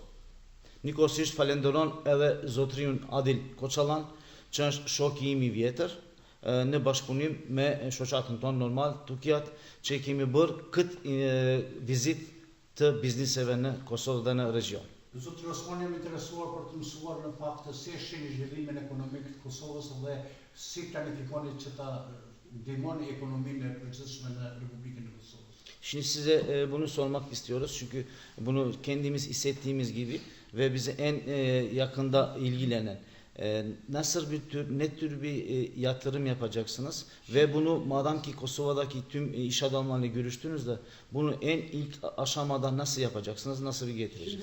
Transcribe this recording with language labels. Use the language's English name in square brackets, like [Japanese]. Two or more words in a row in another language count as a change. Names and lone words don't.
[Albanian] Njëkohësisht falenderon edhe zotëriun Adil Kocalan, që është shoku im I vjetër, në bashkëpunim me shoqatën tonë normal TÜKİAD, që kemi bërë këtë vizit të bizniseve në Kosovë dhe në region. Zotëri Osman, jam interesuar për të mësuar në fakt si e shihni zhvillimin ekonomik të Kosovës dhe si planifikoni që ta ndihmoni ekonominë e përgjithshme në Republikën e Kosovës. [Turkish] Şimdi size bunu sormak istiyoruz çünkü bunu kendimiz hissettiğimiz gibi ve bize en yakında ilgilenen ne tür bir yatırım yapacaksınız ve bunu madem ki Kosova'daki tüm iş adamlarıyla görüştünüz de bunu en ilk aşamada nasıl yapacaksınız, nasıl bir getireceksiniz?